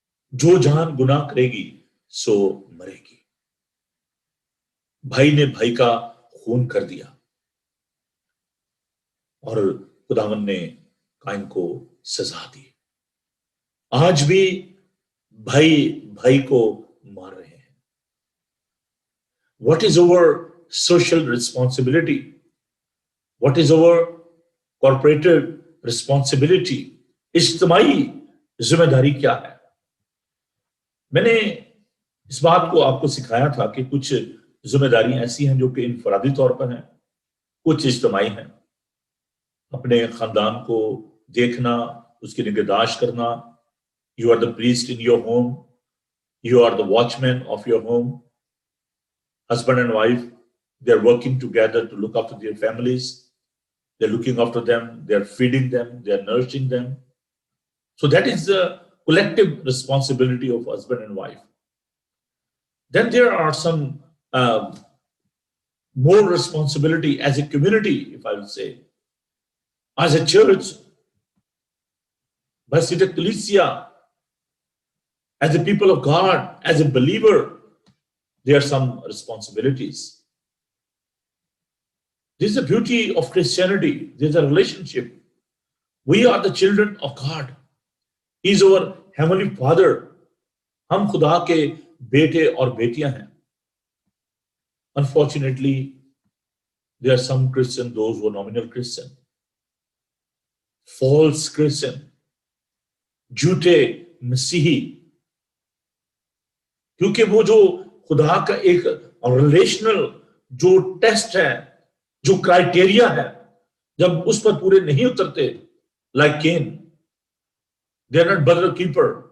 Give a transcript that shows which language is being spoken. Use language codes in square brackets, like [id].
[ur] جو جان گناہ کرے گی سو مرے گی۔ بھائی نے بھائی کا خون کر دیا، اور خداوند نے قائن کو سزا دی۔ آج بھی بھائی بھائی کو مار رہے ہیں۔ [en] What is our social responsibility? What is our corporate responsibility? [ur] اجتماعی ذمہ داری کیا ہے؟ میں نے اس بات کو آپ کو سکھایا تھا کہ کچھ ذمہ داریاں ایسی ہیں جو کہ انفرادی طور پر ہیں، کچھ اجتماعی ہیں۔ اپنے خاندان کو دیکھنا، اس کی نگہداشت کرنا۔ [en] You are the priest in your home. You are the watchman of your home. Husband and wife, they are working together to look after their families. They are looking after them, they are feeding them, they are nourishing them. So that is the collective responsibility of husband and wife. Then there are some more responsibility as a community, if I will say, as a church, as a ecclesia, as a people of God, as a believer, there are some responsibilities. This is the beauty of Christianity. There is a relationship. We are the children of God. He is our heavenly Father. [ur] ہم خدا کے بیٹے اور بیٹیاں ہیں۔ [en] Unfortunately, there are some Christians, those who are nominal Christian, false Christian, [ur] جھوٹے مسیحی، کیونکہ وہ جو خدا کا ایک ریلیشنل جو ٹیسٹ ہے، جو کرائٹیریا ہے، جب اس پر پورے نہیں اترتے، [en] like Cain, they are not brother keeper.